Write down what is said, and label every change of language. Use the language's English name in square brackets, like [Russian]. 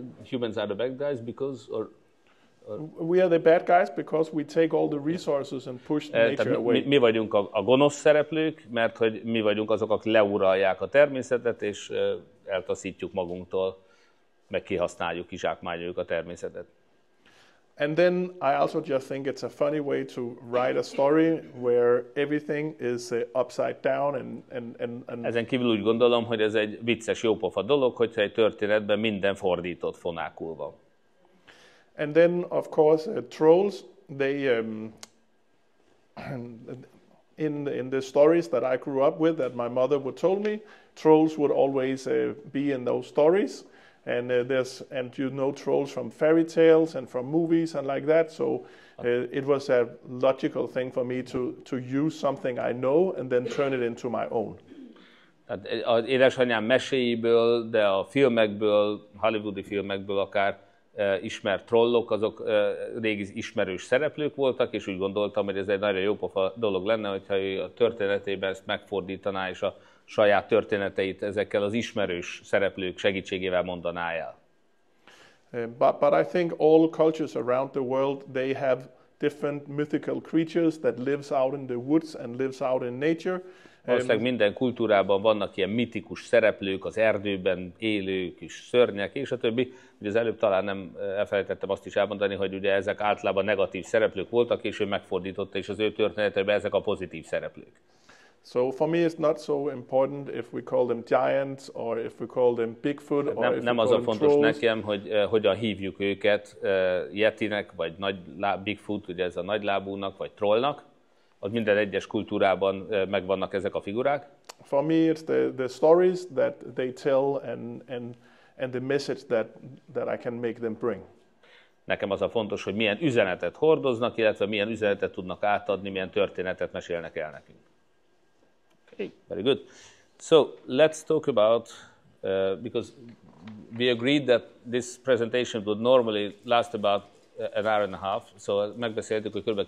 [English] Humans are the bad guys because... We are the bad guys because we take all the resources and push the nature away. [Hungarian] Mi vagyunk a gonosz szereplők, mert hogy mi vagyunk azok, akik leuralják a természetet, és eltaszítjuk magunktól, meg kihasználjuk, kizsákmányoljuk a természetet. [English] And then I also just think it's a funny way to write a story where everything is upside down and [Hungarian] Ezen kívül úgy gondolom, hogy ez egy vicces, jópofa dolog, hogyha egy történetben minden fordított fonákul van. [English] And then of course trolls, they in the stories that I grew up with, that my mother would told me, trolls would always be in those stories. And and you know trolls from fairy tales and from movies and like that. So it was a logical thing for me to use something I know and then turn it into my own. [Hungarian] Az édesanyám meséiből, de a filmekből, hollywoodi filmekből akár ismert trollok, azok régi ismerős szereplők voltak, és úgy gondoltam, hogy ez egy nagyon jópofa dolog lenne, hogyha ő a történetében ezt megfordítaná, és a saját történeteit ezekkel az ismerős szereplők segítségével mondaná el. [English] But I think all cultures around the world, they have different mythical creatures that lives out in the woods and lives out in nature. [Hungarian] Valószínűleg minden kultúrában vannak ilyen mitikus szereplők, az erdőben élő kis szörnyek, és a többi. Ugye az előbb talán nem elfelejtettem azt is elmondani, hogy ugye ezek általában negatív szereplők voltak, és ő megfordította, és az ő történetében ezek a pozitív szereplők. [English] So for me it's not so important if we call them giants or if we call them Bigfoot or if we call them trolls. [Hungarian] Nem az a fontos nekem, hogy hogyan hívjuk őket, yetinek, vagy Bigfoot, ugye ez a nagylábúnak, vagy trollnak. Az minden egyes kultúrában megvannak ezek a figurák. [English] For me it's the stories that they tell and the message that I can make them bring. [Hungarian] Nekem az a fontos, hogy milyen üzenetet hordoznak, illetve milyen üzenetet tudnak átadni, milyen történetet mesélnek el nekünk. [English] Okay, very good. So let's talk about, because we agreed that this presentation would normally last about an hour and a half, so [Hungarian] megbeszéltük, hogy kb.